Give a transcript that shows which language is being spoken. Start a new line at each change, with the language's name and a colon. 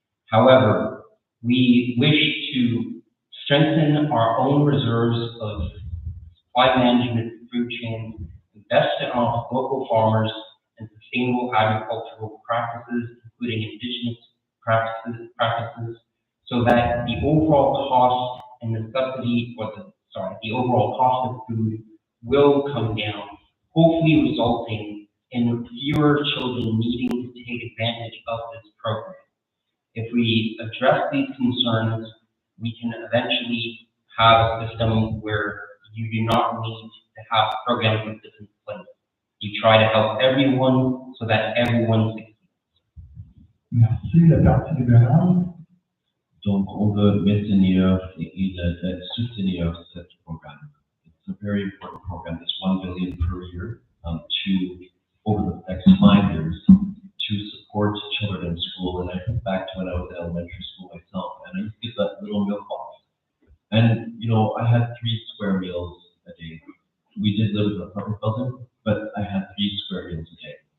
English: However, we wish to strengthen our own reserves of supply management food chains, invest in our local farmers and sustainable agricultural practices, including indigenous practices, so that the overall cost and necessity, the overall cost of food will come down, hopefully resulting in fewer children needing to take advantage of this program. If we address these concerns, we can eventually have a system where you do not need to have programs like this in place. You try to help everyone so that everyone succeeds.
French: Merci, le Parti libéral. Donc, on veut maintenir et soutenir ce programme.
English: It's a very important program. It's $1 billion per year to, over the next 5 years, to support children in school. And I think back to when I was in elementary school myself, and I used to get that little milk box. And, you know, I had 3 square meals a day. We did live in an apartment building, but I had 3 square meals a day.